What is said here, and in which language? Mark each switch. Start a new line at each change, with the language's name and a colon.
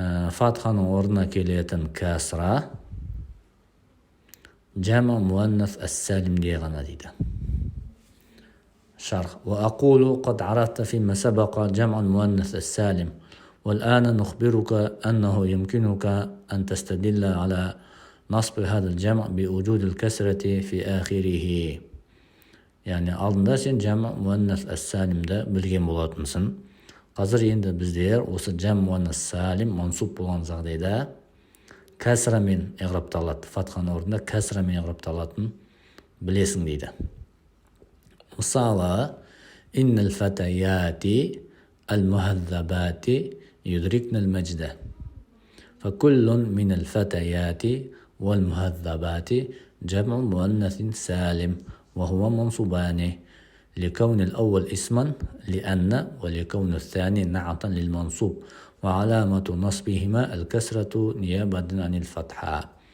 Arabic: فتحة ورنا كلية كسرة جمع مؤنث السالم دي غناديدة. شرح وأقول قد عرفت فيما سبق جمع المؤنث السالم، والآن نخبرك أنه يمكنك أن تستدل على نصب هذا الجمع بوجود الكسرة في آخره.
Kazakh: يعني алдында сен جمع مؤنث السالم да білген болатынсың. Қазір енді біздер осы جمع مؤنث السالم мансуб болған жағдайда кәсрамен иғрапталады. Фатханың орнында кәсрамен иғрапталатынын білесің дейді.
Arabic: Мысалы, إن الفتيات المهذبات يدركن المجد. فكل من الفتيات والمهذبات جمع مؤنث سالم وهو منصوبان لكون الأول اسما لأن، ولكون الثاني نعتا للمنصوب، وعلامة نصبهما الكسرة نيابة عن الفتحة.